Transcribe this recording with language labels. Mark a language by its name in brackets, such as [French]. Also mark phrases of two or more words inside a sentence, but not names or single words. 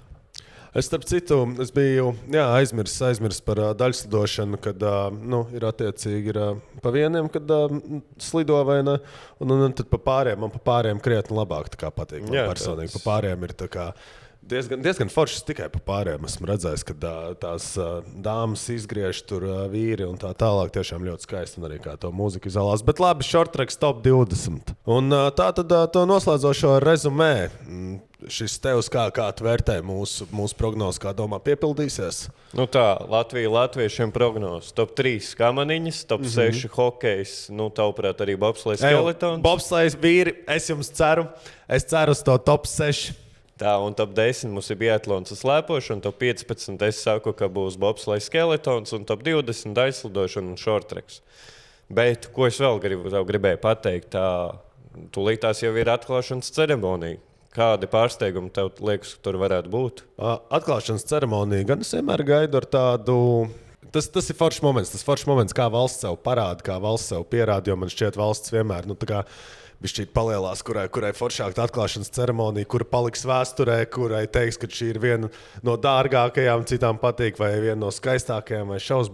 [Latvian] Es, starp citu, biju aizmirsis par daļslidošanu, kad ir attiecīgi pa vieniem, kad slido vai ne, un tad pa pāriem. Man pa pāriem krietni labāk patīk. Man personīgi pa pāriem ir Diezgan foršas tikai pa pārējiem. Esmu redzējis, ka tās dāmas izgriež tur vīri un tā tālāk. Tiešām ļoti skaisti un arī kā to mūziku izvēlās. Bet labi, [English] short tracks top 20. [Latvian] Un tā tad to noslēdzošo rezumē. Šis tevs kā tu vērtē mūsu prognozes, kā domā, piepildīsies? Nu tā, Latviešiem prognozes. Top 3 kamaniņas, top 6 hokejs, tavuprāt arī bobslejs skeletons. Bobslejs vīri, es ceru uz to top 6. Tā, un top 10 mums ir biatlons un slēpošana, un top 15 es saku, ka būs bobslejs skeletons, un top 20 aizslidošana un [English] short tracks. [Latvian] Bet, ko es vēl gribēju pateikt, tūlīt tās jau ir atklāšanas ceremonija. Kādi pārsteigumi tev liekas, tur varētu būt? Atklāšanas ceremonija gan es vienmēr gaidu ar tādu. Tas ir foršs moments, kā valsts sev parāda, kā valsts sev pierāda, jo man šķiet valsts vienmēr, bišķīt palielās, kurai foršāka atklāšanas ceremonija, kura paliks vēsturē, kurai teiks, ka šī ir viena no dārgākajām, citām patīk, vai viena no skaistākajām, vai šaus.